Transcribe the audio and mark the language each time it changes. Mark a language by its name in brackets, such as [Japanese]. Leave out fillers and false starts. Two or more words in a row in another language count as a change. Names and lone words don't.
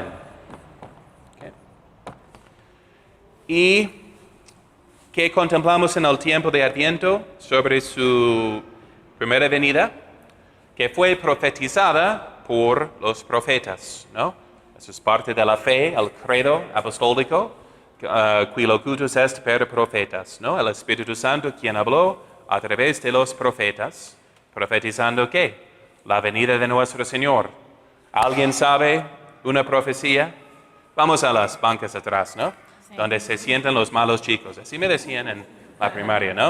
[Spanish] ¿Okay? ¿Y qué contemplamos en el tiempo de Adviento sobre su primera venida? Que fue profetizada por los profetas, ¿no? Eso es parte de la fe, el credo apostólico, [Latin] qui locutus est per profetas, [Spanish] ¿no? El Espíritu Santo quien habló a través de los profetas, profetizando ¿qué? La venida de nuestro Señor. ¿Alguien sabe una profecía? Vamos a las bancas atrás, ¿no? Sí. Donde se sientan los malos chicos. Así me decían en la primaria, ¿no?